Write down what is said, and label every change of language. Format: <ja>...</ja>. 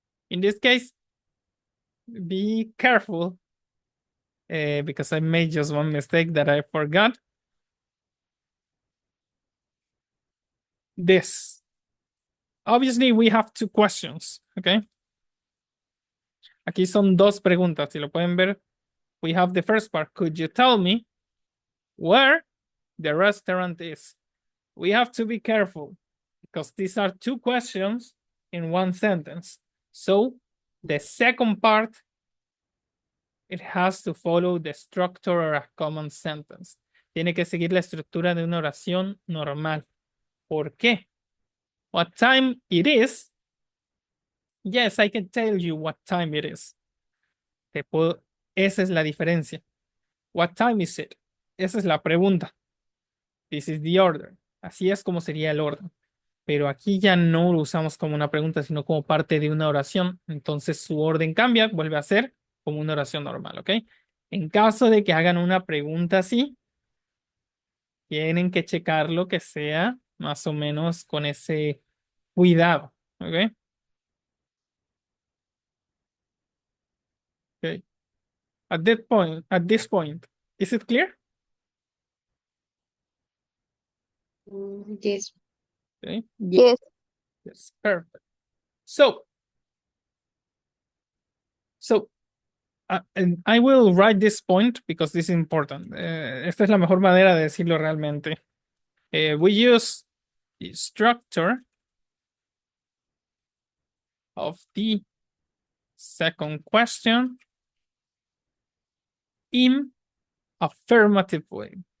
<en>In this case, be careful because I made just one mistake that I forgot. This. Obviously, we have two questions, okay?</en> <es>Aquí son dos preguntas, si lo pueden ver.</es> <en>We have the first part. Could you tell me where the restaurant is? We have to be careful because these are two questions in one sentence. So the second part, it has to follow the structure of a common sentence.</en> <es>Tiene que seguir la estructura de una oración normal. ¿Por qué?</es> <en>What time it is? Yes, I can tell you what time it is.</en> <es>Esa es la diferencia.</es> <en>What time is it?</en> <es>Esa es la pregunta.</es> <en>This is the order.</en> <es>Así es como sería el orden. Pero aquí ya no lo usamos como una pregunta, sino como parte de una oración. Entonces su orden cambia, vuelve a ser como una oración normal, ¿ok? En caso de que hagan una pregunta así, tienen que checarlo que sea más o menos con ese cuidado, ¿ok?</es> <en>Okay. At this point, is it clear? Yes. Okay. Yes. Yes, perfect. So, So, and I will write this point because this is important.</en> <es>Esta es la mejor manera de decirlo realmente.</es> <en>We use the structure of the second question in affirmative way.</en>